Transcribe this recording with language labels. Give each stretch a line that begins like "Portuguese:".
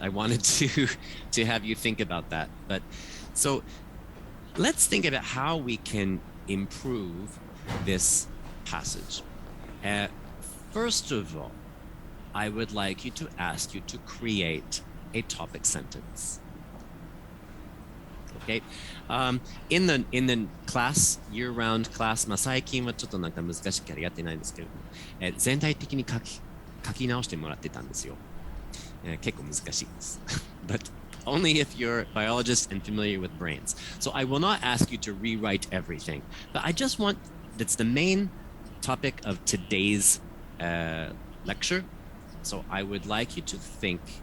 English: I wanted to have you think about that. But so let's think about how we can improve this passage. First of all, I would like you to ask you to create a topic sentence. Okay, in the class, year-round class,
Japanese: 最近はちょっとなんか難しくやってないんですけれども、全体的に書き直してもらってたんですよ。結構難しいです。
English: But only if you're a biologist and familiar with brains. So I will not ask you to rewrite everything, but I just want, that's the main topic of today's lecture. So I would like you to think